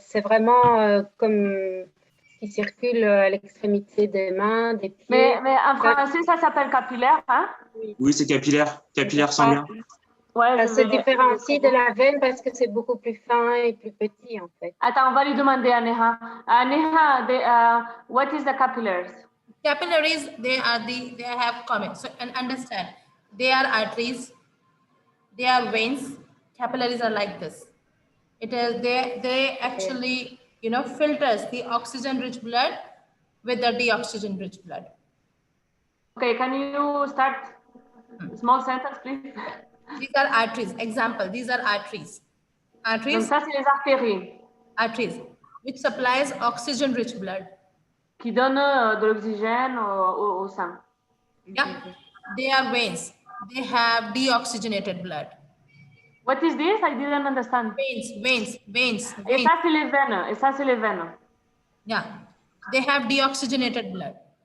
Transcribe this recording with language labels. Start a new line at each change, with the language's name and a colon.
French: C'est vraiment comme qui circule à l'extrémité des mains, des pieds. Mais en français, ça s'appelle capillaire, hein? Oui, c'est capillaire. Capillaire sanguin. Ouais, ça se différencie de la veine parce que c'est beaucoup plus fin et plus petit, en fait. Attends, on va lui demander à Neha.
English: Neha, what is the capillaries? Capillaries, they have common. So, and understand, they are arteries, they are veins. Capillaries are like this. It is they actually filters the oxygen-rich blood with the deoxygen-rich blood. Okay, can you start a small sentence, please? These are arteries. Example, these are arteries.
French: Donc ça, c'est les artères.
English: Arteries, which supplies oxygen-rich blood.
French: Qui donnent de l'oxygène au sang.
English: Yeah, they are veins. They have deoxygenated blood. What is this? I didn't understand. Veins.
French: Et ça, c'est les veines.
English: Yeah, they have deoxygenated blood.